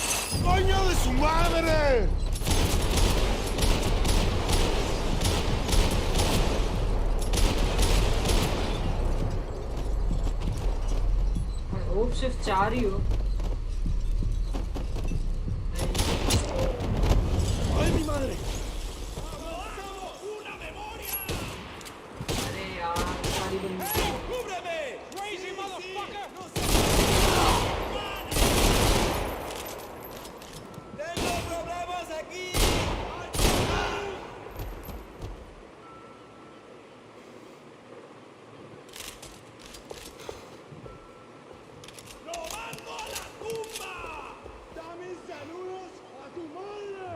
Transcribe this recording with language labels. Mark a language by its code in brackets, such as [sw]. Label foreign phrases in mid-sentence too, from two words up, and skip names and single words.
[es] ¡Coño de su madre! [en] I hope [hi] सिर्फ 4 ही हो. [es] ¡Ay, mi madre! [hi] अरे यार सारी बंदी. [es] ¡Cúbreme! [en] ¡Crazy motherfucker! [es] ¡Tengo problemas aquí! ¡Lo mando a la tumba! ¡Dame saludos a tu madre!